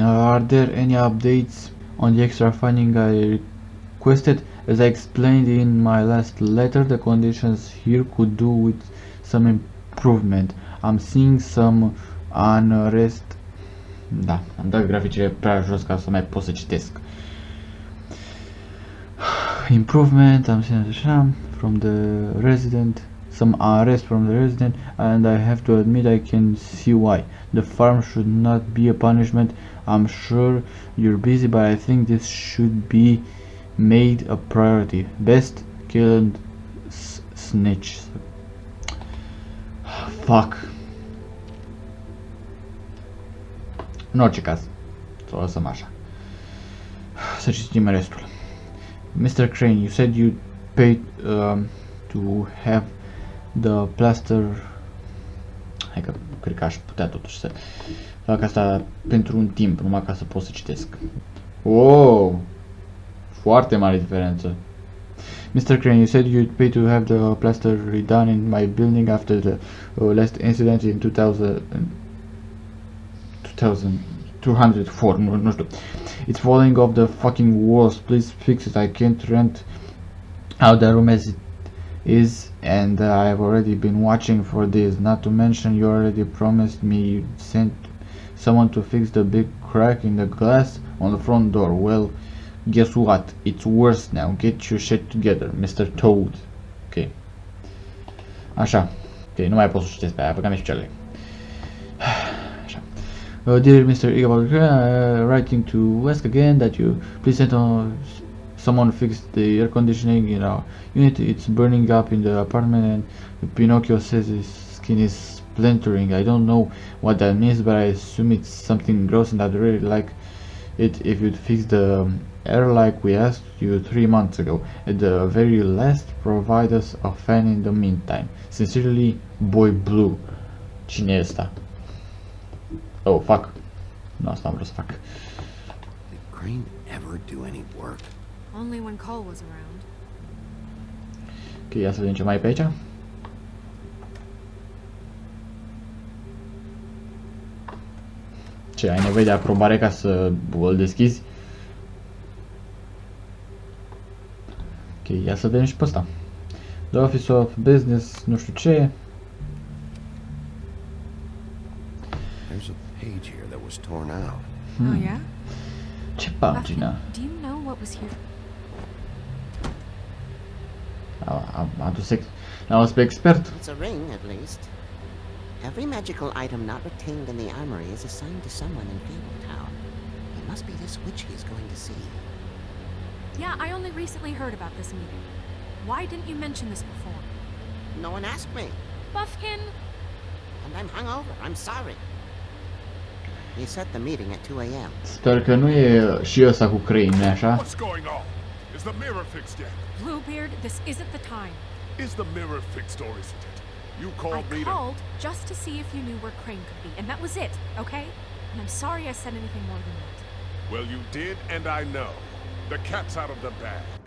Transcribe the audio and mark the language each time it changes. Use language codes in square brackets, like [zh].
[en] Are there any updates on the extra funding I requested? As I explained in my last letter, the conditions here could do with some improvement. I'm seeing some unrest. [ro] Da, am dat graficele prea jos ca să mai pot să citesc. [en] Improvement, I'm seeing [ro] așa, [en] from the resident, some unrest from the resident, and I have to admit I can see why. The farm should not be a punishment. I'm sure you're busy, but I think this should be made a priority. Best kill and snitch. Fuck. [ro] În orice caz, să o lăsăm așa. Să citim restul. Mr. [en] Crane, you said you paid to have the plaster. [ro] Hai că cred că aș putea totuși să fac asta pentru un timp, numai ca să pot să citesc. Wow! Foarte mare diferență. Mr. [en] Crane, you said you'd pay to have the plaster redone in my building after the last incident in 2204, nu știu. It's falling off the fucking walls, please fix it. I can't rent out the room as it is, and I've already been watching for this. Not to mention you already promised me you'd send someone to fix the big crack in the glass on the front door. Well, guess what? It's worse now. Get your shit together, Mr. [ro] Toad. Ok. Așa. Ok, nu mai pot să citesc pe aia, băgam picioarele. [en] Așa. Dear Mr. Igabal, writing to ask again that you please send someone fix the air conditioning in our unit. It's burning up in the apartment and Pinocchio says his skin is splintering. I don't know what that means, but I assume it's something gross and I'd really like it if you'd fix the air like we asked you 3 months ago. At the very last, provide us a fan in the meantime. [ro] Sincerely, Boy Blue. Cine e ăsta? [en] Oh, fuck. [ro] Nu, asta am vrut să fac. [en] Did Crane ever do any work? Only when Cole was around. [ro] Ok, ia să vedem ce mai e pe aici. Ce, ai nevoie de aprobare ca să îl deschizi? Ok, ia să vedem și pe ăsta. [en] The Office of Business, [ro] nu știu ce. [en] There's a page here that was torn out. Oh yeah? [ro] Ce pagină? [en] Do you know what was here? [ro] Am adus pe expert. [en] It's a ring, at least. Every magical item not retained in the armory is assigned to someone in Fabletown. It must be this witch he's going to see. Yeah, I only recently heard about this meeting. Why didn't you mention this before? No one asked me. Buffkin! And I'm hungover. I'm sorry. He set the meeting at 2 a.m. [ro] Sper că nu e și ăsta cu Crane, nu-i așa? [en] What's going on? Is the mirror fixed yet? Bluebeard, this isn't the time. Is the mirror fixed or isn't it? You called me to... I called just to see if you knew where Crane could be, and that was it, okay? And I'm sorry I said anything more than that. Well, you did, and I know. The cat's out of the bag.